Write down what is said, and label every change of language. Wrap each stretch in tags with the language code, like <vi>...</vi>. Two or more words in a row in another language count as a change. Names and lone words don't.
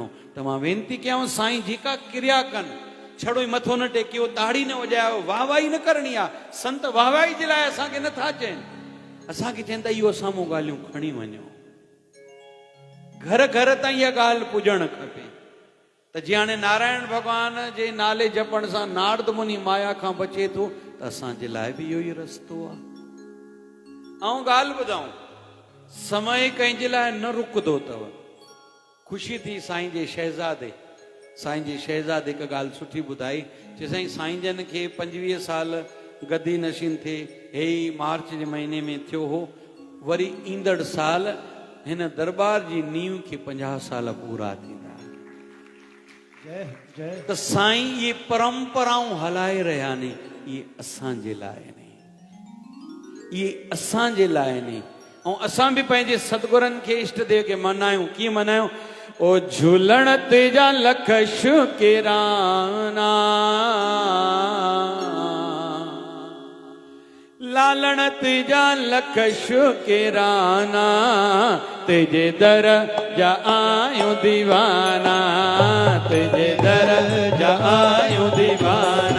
<sd>त मां वेनती कयांव साईं जेका क्रिया कनि, छड़ो ई मथो न टेकियो, ताड़ी न वॼायो, वाहवाही न करणी आहे। संत वाहवाही जे लाइ असांखे नथा चवनि, असांखे चवनि था इहो साम्हूं ॻाल्हियूं खणी वञो, घर घर ताईं इहा ॻाल्हि पुॼणु खपे। त जीअं हाणे नारायण भॻवान जे नाले जपण सां नारद मुनि माया खां बचे थो, त असांजे लाइ बि इहो ई रस्तो आहे। ऐं ॻाल्हि ॿुधाऊं, समय कंहिंजे लाइ न रुकंदो अथव। ख़ुशी थी साईं जे शहज़ादे हिकु ॻाल्हि सुठी ॿुधाई, चए साईं साईं जन खे 25 साल गदी नशीन थिए, हे मार्च जे महीने में थियो हो। वरी ईंदड़ साल हिन दरबार जी नींव खे 50 साल पूरा थींदा। त साईं ये परंपराऊं हलाए रहिया नी, ये असांजे लाइ नहीं, ये असांजे लाइ नहीं। ऐं असां बि पंहिंजे सतगुरनि खे इष्ट देव खे मनायूं। कीअं मनायूं? ओ झूलण तेजा लख शुकिराना, लालण तेजा लख शुकिराना, तेजे दर जा आयूं दीवाना, तेजे दर जा आयूं दीवाना।</sd>